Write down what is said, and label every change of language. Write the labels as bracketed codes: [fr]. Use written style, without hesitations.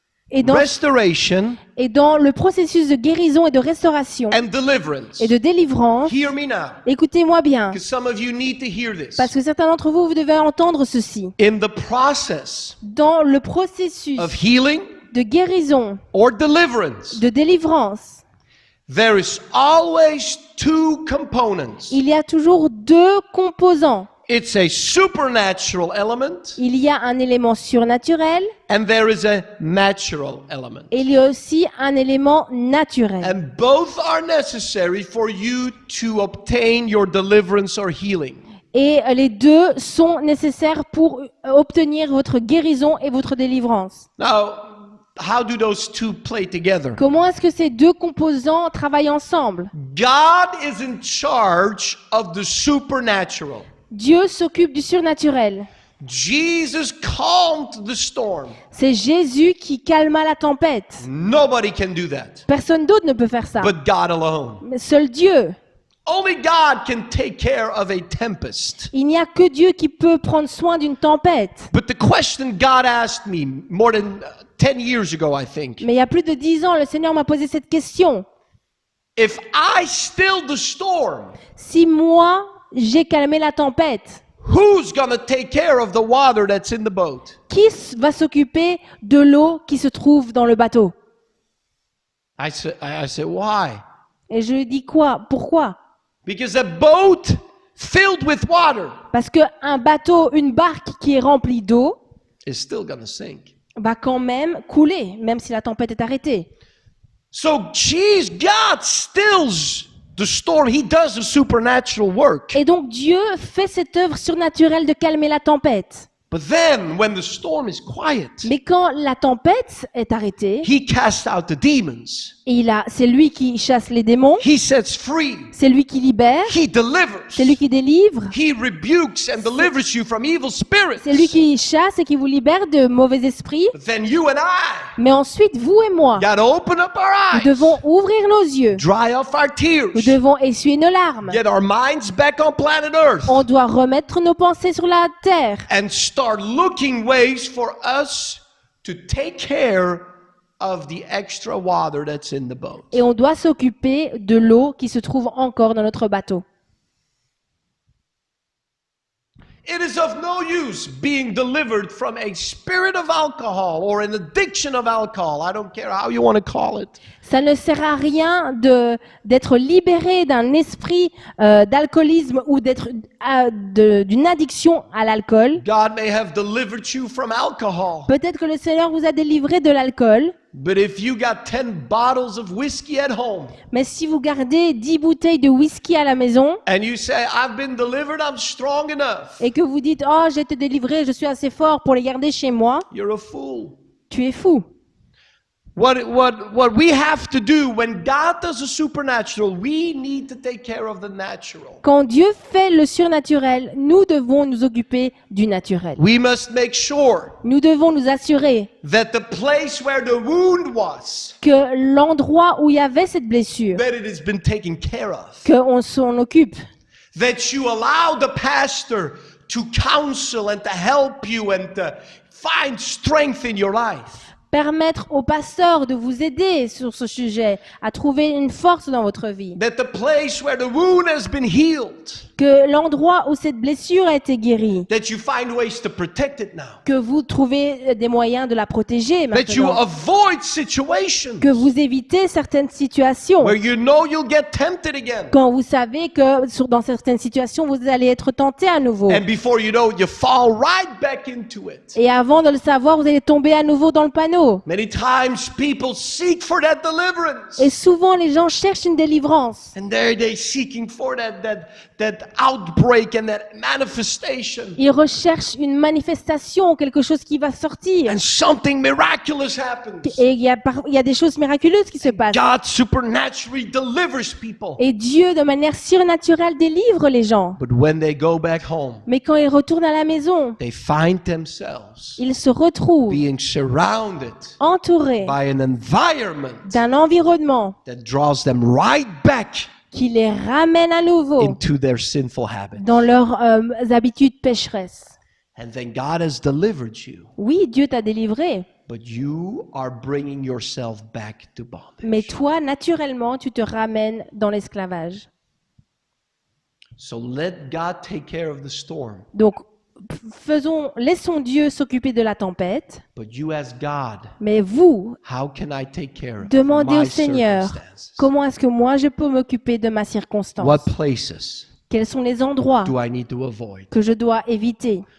[fr] Et dans, [en] restoration, [fr] et dans le processus de guérison et de restauration [en] and deliverance. [fr] et de délivrance, [en] Hear me now, [fr] écoutez-moi bien, [en] because some of you need to hear this. [fr] parce que certains d'entre vous, vous devez entendre ceci. [en] In the process [fr] Dans le processus [en] of healing [fr] de guérison, [en] or deliverance, [fr] de délivrance, [en] there is always two components. [fr] il y a toujours deux composants. [en] It's a supernatural element [fr] Il y a un élément surnaturel [en] and there is a natural element. [fr] et il y a aussi un élément naturel. [en] And both are necessary for you to obtain your deliverance or healing. [fr] Et les deux sont nécessaires pour obtenir votre guérison et votre délivrance. [en] Now, how do those two play together? [fr] Comment est-ce que ces deux composants travaillent ensemble? [en] God is in charge of the supernatural. [fr] Dieu s'occupe du surnaturel. [en] Jesus calmed the storm. [fr] C'est Jésus qui calma la tempête. [en] Nobody can do that, [fr] Personne d'autre ne peut faire ça. [en] but God alone. [fr] Mais seul Dieu. [en] Only God can take care of a tempest. [fr] Il n'y a que Dieu qui peut prendre soin d'une tempête. [en] But the question God asked me more than 10 years ago, I think, [fr] Mais il y a plus de 10 ans, le Seigneur m'a posé cette question. [en] if I still the storm, [fr] Si moi, j'ai calmé la tempête, [en] who's going to take care of the water that's in the boat? [fr] qui va s'occuper de l'eau qui se trouve dans le bateau? [en] I said, why? [fr] Et je lui dis quoi? Pourquoi? [en] Because a boat filled with water [fr] Parce qu'un bateau, une barque qui est remplie d'eau, [en] is still going to sink. [fr] va quand même couler, même si la tempête est arrêtée. [en] So, God stills the storm. He does the supernatural work. [fr] Et donc Dieu fait cette œuvre surnaturelle de calmer la tempête. [en] But then, when the storm is quiet, [fr] Mais quand la tempête est arrêtée, [en] He casts out the demons. [fr] c'est lui qui chasse les démons, [en] He sets free. [fr] c'est lui qui libère, [en] He delivers. [fr] c'est lui qui délivre, [en] He rebukes and delivers you from evil spirits. [fr] c'est lui qui chasse et qui vous libère de mauvais esprits. [en] But then you and I [fr] Mais ensuite, vous et moi, [en] got to open up our [fr] nous [en] eyes, [fr] devons ouvrir nos yeux, [en] dry off our tears, [fr] nous devons essuyer nos larmes. [en] get our minds back on planet Earth, [fr] On doit remettre nos pensées sur la terre [en] and start looking ways for us to take care of the extra water that's in the boat. [fr] Et on doit s'occuper de l'eau qui se trouve encore dans notre bateau. [en] It is of no use being delivered from a spirit of alcohol or an addiction of alcohol. I don't care how you want to call it. [fr] Ça ne sert à rien d'être libéré d'un esprit d'alcoolisme ou d'une addiction à l'alcool. [en] God may have delivered you from alcohol. [fr] Peut-être que le Seigneur vous a délivré de l'alcool, [en] But if you got 10 bottles of whiskey at home [fr] mais si vous gardez 10 bouteilles de whisky à la maison [en] and you say, I've been delivered, I'm strong enough, [fr] et que vous dites « Oh, j'ai été délivré, je suis assez fort pour les garder chez moi [en] you're a fool. » [fr] tu es fou. [en] What we have to do when God does a supernatural, we need to take care of the natural. [fr] Quand Dieu fait le surnaturel, nous devons nous occuper du naturel. [en] We must make sure [fr] Nous devons nous assurer [en] that the place where the wound was, [fr] que l'endroit où il y avait cette blessure, [en] that it has been taken care of. [fr] qu'on s'en occupe. [en] That you allow the pastor to counsel and to help you and to find strength in your life. [fr] Permettre au pasteur de vous aider sur ce sujet, à trouver une force dans votre vie. [en] That the place where the wound has been healed, [fr] Que l'endroit où cette blessure a été guérie, [en] that you find ways to protect it now. [fr] que vous trouvez des moyens de la protéger [en] That you [fr] maintenant. [en] avoid situations [fr] Que vous évitez certaines situations. [en] where you know you'll get tempted again. [fr] Quand vous savez que dans certaines situations, vous allez être tenté à nouveau. [en] And before you know it, you fall right back into it. [fr] Et avant de le savoir, vous allez tomber à nouveau dans le panneau. [en] Many times people seek for that deliverance. [fr] Et souvent, les gens cherchent une délivrance. [en] And there they seeking for that outbreak and that manifestation. [fr] Ils recherchent une manifestation, quelque chose qui va sortir. [en] And something miraculous happens. [fr] Et il y a des choses miraculeuses qui se passent. [en] God supernaturally delivers people. [fr] Et Dieu, de manière surnaturelle, délivre les gens. [en] But when they go back home, [fr] Mais quand ils retournent à la maison, [en] they find themselves [fr] ils se retrouvent [en] being surrounded [fr] entourés [en] by an environment [fr] d'un environnement [en] that draws them right back [fr] qui les ramène à nouveau [en] into their sinful habits. [fr] dans leurs habitudes pécheresses. [en] And then God has delivered you, [fr] Oui, Dieu t'a délivré, [en] but you are bringing yourself back to [fr] mais [en] bondage. [fr] toi, naturellement, tu te ramènes dans l'esclavage. [en] So let God take care of the storm, [fr] Donc, laissons Dieu s'occuper de la tempête, [en] but you ask God, [fr] mais vous, [en] how can I take care of [fr] demandez [en] my [fr] au Seigneur, [en] circumstances? [fr] comment est-ce que moi je peux m'occuper de ma circonstance? [en] What places [fr] Quels sont les endroits [en] do I need to avoid? [fr] que je dois éviter?